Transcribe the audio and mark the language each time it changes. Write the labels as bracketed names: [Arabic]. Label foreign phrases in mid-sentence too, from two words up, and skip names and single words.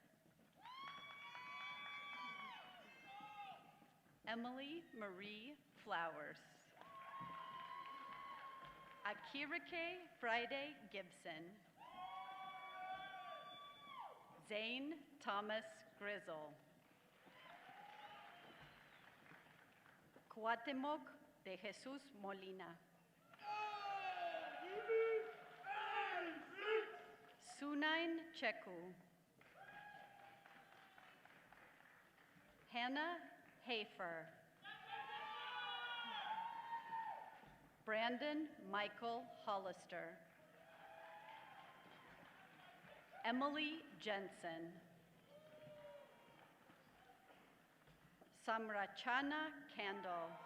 [English] Emily Marie Flowers. Akirike Friday Gibson. Zane Thomas Grizzle. Cuauhtemoc de Jesus Molina. Sunain Cheku. Hannah Hafer. Brandon Michael Hollister. Emily Jensen. Samrachana Kandal.